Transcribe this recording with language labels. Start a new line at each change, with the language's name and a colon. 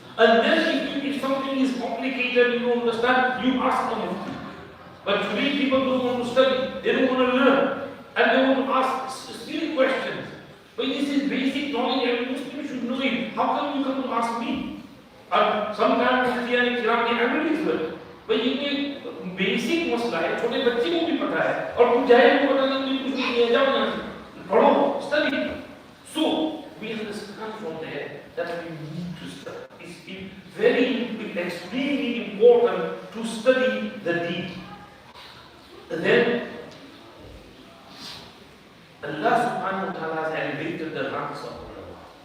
English: And then if something is complicated, you don't understand, you ask the mufti. But today people don't want to study, they don't want to learn, and they want to ask silly questions. But this is basic knowledge, every Muslim should know it. How come you come to ask me? And sometimes mufti and kiram ke angry as well.
Hindi: But ये basic मसला है, छोटे बच्चे को भी पता है, और कुछ जाहिल को पता नहीं कुछ नहीं है, जाओ यहाँ से, पढ़ो,
English: study. So we understand from there that we need to study. It's extremely important to study the deen. And then Allah subhanahu wa ta'ala has elevated the ranks of ulama.